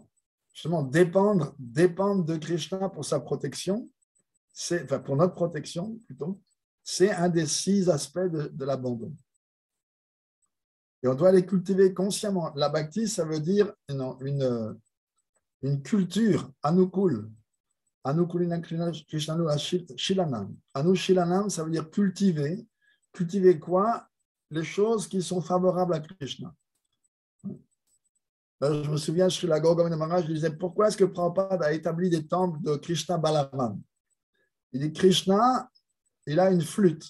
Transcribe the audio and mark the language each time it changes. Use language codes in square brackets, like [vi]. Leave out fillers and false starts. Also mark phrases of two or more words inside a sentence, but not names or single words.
[fr] Justement, dépendre de Krishna pour sa protection, pour notre protection plutôt, c'est un des 6 aspects de l'abandon. Et on doit les cultiver consciemment. La bhakti, ça veut dire une culture, anukul. [sa] आनुकूल्येन कृष्णानु शीलनम्. [fr] Anushilanam, ça veut dire cultiver. Cultiver quoi? Les choses qui sont favorables à Krishna. Je me souviens, chez la Gaura Govinda Maharaj, je disais, pourquoi est-ce que Prabhupada a établi des temples de Krishna Balaram? Il dit, Krishna, il a une flûte.